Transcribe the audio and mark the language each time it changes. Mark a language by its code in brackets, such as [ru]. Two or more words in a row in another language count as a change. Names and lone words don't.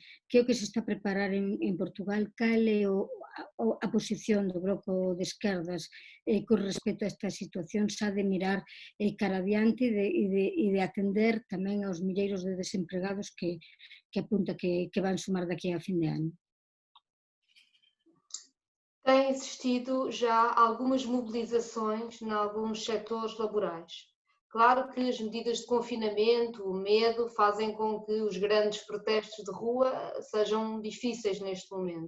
[gl] Que é o que se está a preparar en Portugal? Cal é a posición do bloco de esquerdas con respecto a esta situación, xa de mirar cara adiante e de atender tamén aos milleiros de desempregados que apunta que van sumar daqui a fin de ano? [pt] Tem existido já algumas mobilizações em alguns setores laborais. Claro que as medidas de confinamento, o medo, fazem com que os grandes protestos de rua sejam difíceis neste momento.